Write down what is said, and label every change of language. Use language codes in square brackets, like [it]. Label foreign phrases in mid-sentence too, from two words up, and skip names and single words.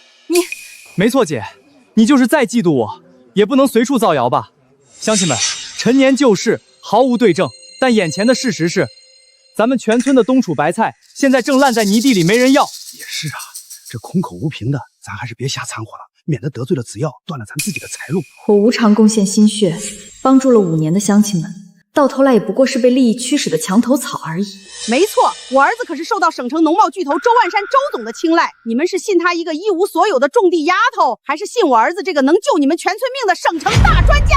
[zh] 你没错，姐，你就是再嫉妒我，也不能随处造谣吧。乡亲们，陈年旧事毫无对证，但眼前的事实是，咱们全村的冬储白菜现在正烂在泥地里，没人要。也是啊，这空口无凭的，咱还是別瞎摻和了，免得得罪了紫药，断了咱自己的财路。我無償貢獻心血，幫助了5年的鄉親們，到頭來也不過是被利益驅使的牆頭草而已。沒錯，我兒子可是受到省城農貿巨頭周萬山周總的青睞。你們是信他一個一無所有的種地丫頭，還是信我兒子這個能救你們全村命的省城大專家？